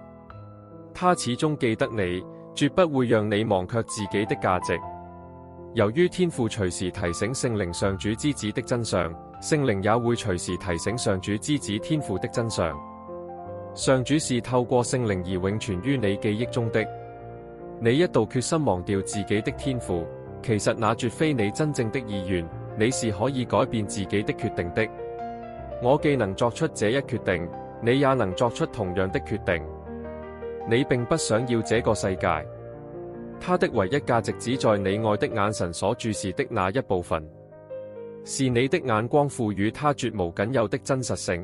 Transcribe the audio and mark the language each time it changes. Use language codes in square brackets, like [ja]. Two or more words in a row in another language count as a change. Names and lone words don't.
[zh] 他始終記得你，絕不會讓你忘卻自己的價值。由於天父隨時提醒聖靈上主之子的真相，聖靈也會隨時提醒上主之子天父的真相。上主是透過聖靈而永存於你記憶中的。你一度決心忘掉自己的天父，其實那絕非你真正的意願，你是可以改變自己的決定的。我既能作出這一決定，你也能作出同樣的決定。你並不想要這個世界，它的唯一價值只在你愛的眼神所注視的那一部分，是你的眼光賦予它絕無僅有的真實性。